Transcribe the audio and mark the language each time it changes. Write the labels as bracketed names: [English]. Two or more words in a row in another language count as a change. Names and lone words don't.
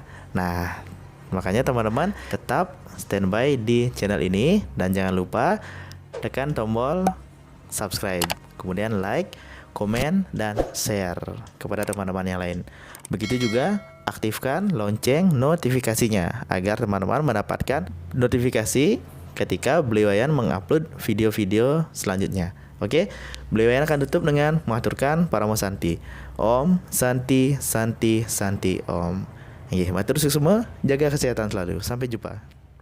[Indonesian] Nah, makanya teman-teman tetap standby di channel ini dan jangan lupa tekan tombol subscribe, kemudian like, komen, dan share kepada teman-teman yang lain. Begitu juga aktifkan lonceng notifikasinya agar teman-teman mendapatkan notifikasi ketika Beliau Wayan mengupload video-video selanjutnya. Oke, Beliau Wayan akan tutup dengan mengaturkan Paramo Santi. [Sanskrit] Om Santi Santi Santi Om. [Javanese] Matur suwun [Indonesian] semua, jaga kesehatan selalu. Sampai jumpa.